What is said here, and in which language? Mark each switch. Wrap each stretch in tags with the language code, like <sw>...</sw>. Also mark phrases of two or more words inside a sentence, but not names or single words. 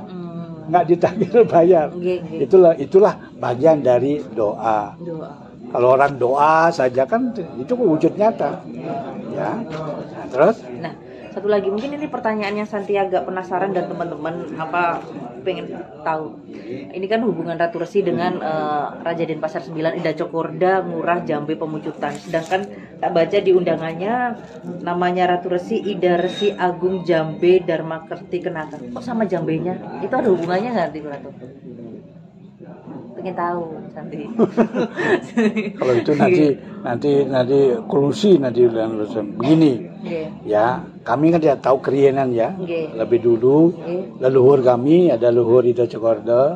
<id>Nggak ditagih bayar. Itulah bagian dari doa. Kalau orang doa saja kan itu wujud nyata. Ya. Nah, terus? Nah, satu lagi mungkin ini pertanyaan yang Santi agak penasaran dan teman-teman pengen tahu. Ini kan hubungan Ratu Resi dengan Raja Denpasar 9 Ida Cokorda Ngurah Jambe Pemucutan. Sedangkan tak baca di undangannya namanya Ratu Resi Ida Resi Agung Jambe Dharma Kerti Kenata. Kok sama Jambenya? Itu ada hubungannya nggak di Ratu? Pengen tahu Santi. Kalau itu nanti kolusi nanti begini. Ya, kami kan tidak tahu kerienan ya. Lebih dulu leluhur kami ada leluhur Ida Cokorda.</id>